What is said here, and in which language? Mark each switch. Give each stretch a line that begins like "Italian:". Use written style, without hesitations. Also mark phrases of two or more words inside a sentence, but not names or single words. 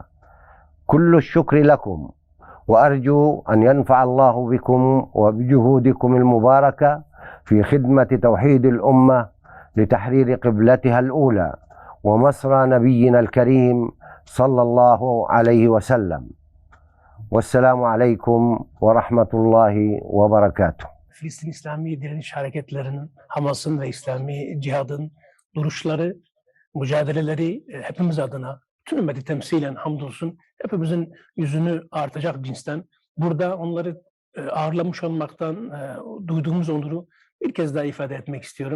Arabic: كل الشكر لكم، وأرجو أن ينفع الله بكم وبجهودكم المباركة في خدمة توحيد الأمة لتحرير قبلتها الأولى ومسرى نبينا الكريم صلى الله عليه وسلم. والسلام عليكم ورحمة الله وبركاته.
Turkish: Filistin İslami direniş hareketlerinin, Hamas'ın ve İslami cihadın duruşları, mücadeleleri hepimiz adına, bütün ümmeti temsilen hamdolsun, hepimizin yüzünü artacak cinsten. Burada onları ağırlamış olmaktan duyduğumuz onuru bir kez daha ifade etmek istiyorum.